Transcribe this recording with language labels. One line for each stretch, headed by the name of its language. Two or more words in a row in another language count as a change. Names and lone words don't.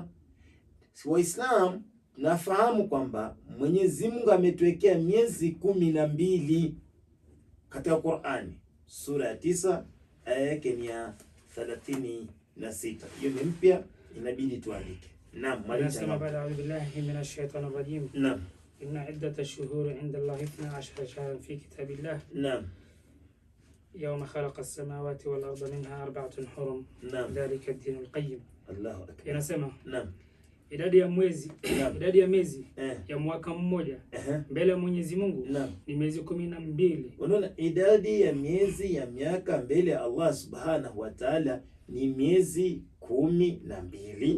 Swahili: Si Waislamu nafahamu kwamba Mwenyezi Mungu ametuwekea miezi 12 katika Qur'ani. Sura ya 9 aya yake ni ya 36. Hiyo ni mpya, inabidi tuandike. Naam, Nasema baada ya
Arabic: بالله من الشيطان الرجيم.
Swahili: Naam.
Arabic: إن عدة الشهور عند الله 12 شهرا في كتاب الله. Naam. يوم خلق السماوات والأرض منها 4 حرم. ذلك الدين القيم. الله أكبر.
Swahili: Yanasema idadi ya miezi ya mwaka mmoja mbele ya Mwenyezi Mungu ni miezi 12. Unaona, idadi ya miezi ya miaka mbele ya Allah
Arabic: سبحانه وتعالى
Swahili: ni miezi 12.